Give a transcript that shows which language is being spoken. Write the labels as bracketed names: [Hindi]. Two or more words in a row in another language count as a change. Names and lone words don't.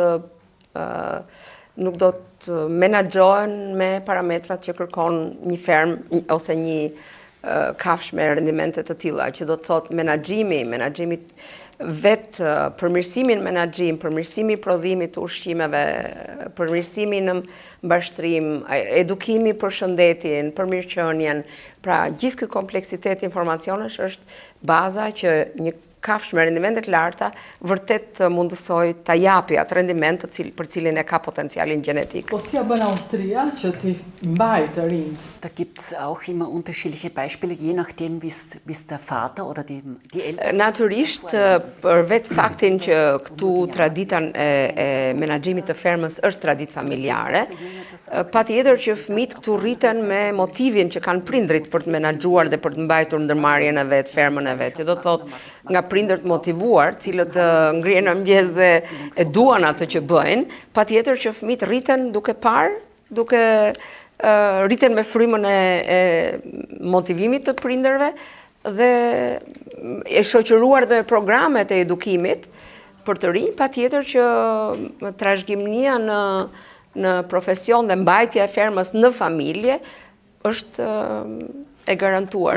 [Albanian] do të menaxhohen me parametrat që kërkon një fermë ose një kafsh me rendimente të tilla, që do të thotë menaxhimi vetë përmirësimin menaxhim, përmirësimi i prodhimit të ushqimeve, përmirësimi në mbashtrim, edukimi për shëndetin, për mirëqenien. Pra, gjithë ky kompleksitet informacionesh është baza që një kafsh me rendimente të larta vërtet mundësoj ta japi atë rendiment për cilin e ka potencialin genetik. [German] Was ja [Albanian] bën Austria që ti mbaj të rinjt? [German] Da gibt's auch immer unterschiedliche Beispiele, je nachdem wie's der Vater oder die Eltern. [Albanian] Natyrisht, për vetë faktin që këtu tradita e menaxhimit të fermës është traditë familjare, patjetër që fëmijët këtu rriten me motivin që kanë prindrit për të menaxhuar dhe për të mbajtur ndërmarrjen e vet, fermën e vet. Do thotë nga prindërt motivuar, cilët ngrihen në mëngjes dhe e duan atë që bëjnë, patjetër që fëmijët rriten duke parë, rriten me frymën e motivimit të prindërve dhe e shoqëruar dhe programet e edukimit për të rinj, patjetër që trashëgimnia në profesion dhe mbajtja e fermës në familje është e garantuar.